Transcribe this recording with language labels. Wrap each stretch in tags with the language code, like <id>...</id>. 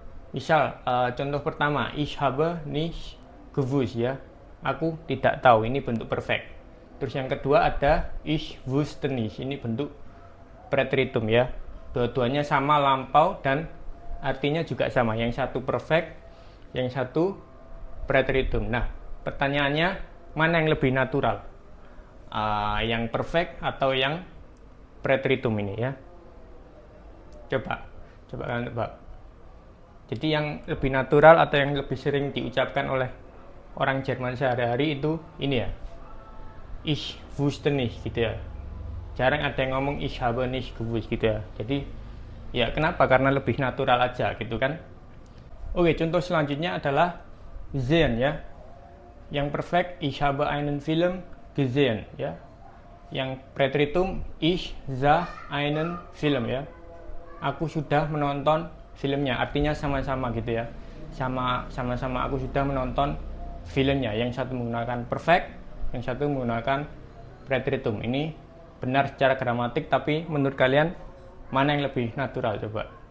<id>Misal contoh pertama,</id> <de>ich habe nicht gewusst</de> <id>ya. Aku tidak tahu, ini bentuk perfect. Terus yang kedua ada</id> <de>ich wusste nicht,</de> <id>ini bentuk preteritum ya. Dua-duanya sama lampau dan artinya juga sama. Yang satu perfect, yang satu preteritum. Nah, pertanyaannya mana yang lebih natural? Yang perfect atau yang preteritum ini ya? Coba kalian tebak. Jadi yang lebih natural atau yang lebih sering diucapkan oleh orang Jerman sehari-hari itu ini ya.</id> <de>Ich wusste nicht</de> <id>gitu ya. Jarang ada yang ngomong</id> <de>ich habe nicht gewusst</de> <id>gitu ya. Jadi ya kenapa? Karena lebih natural aja gitu kan. Oke, contoh selanjutnya adalah sehen ya. Yang perfect,</id> <de>ich habe einen Film gesehen ya.</de> <id>Yang preteritum,</id> <de>ich sah einen Film ya.</de> <id>Aku sudah menonton filmnya, artinya sama-sama gitu ya. Sama-sama aku sudah menonton filmnya. Yang satu menggunakan perfect, yang satu menggunakan preteritum. Ini benar secara gramatik, tapi menurut kalian mana yang lebih natural coba?</id>